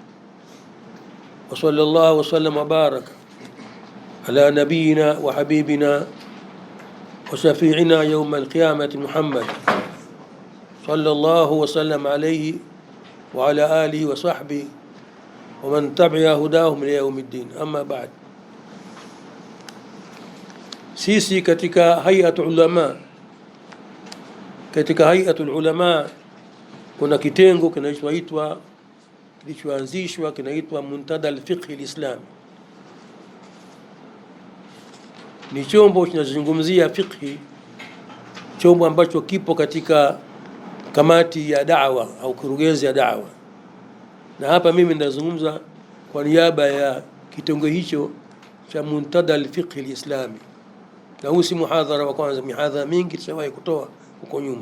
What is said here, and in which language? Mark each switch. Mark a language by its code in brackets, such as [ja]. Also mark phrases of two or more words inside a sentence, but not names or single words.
[ar] وصلى الله وسلم وبارك على نبينا وحبيبنا وشفيعنا يوم القيامة محمد صلى الله وسلم عليه وعلى آله وصحبه ومن تبع هداهم ليوم الدين. أما بعد, [sw] sisi katika [ar] هيئة العلماء [sw] kuna kitengo kilichoanzishwa kinaitwa Muntada al-Fiqh al-Islami. Ni chombo kinachozungumzia fiqhi, chombo ambacho kipo katika kamati ya da'wa au kurugenzi ya da'wa, na hapa mimi nazungumza kwa niaba ya kitengo hicho cha Muntada al-Fiqh al-Islami, na huu si muhadhara wa kwanza, mihadhara mingi tushawahi kutoa huko nyuma.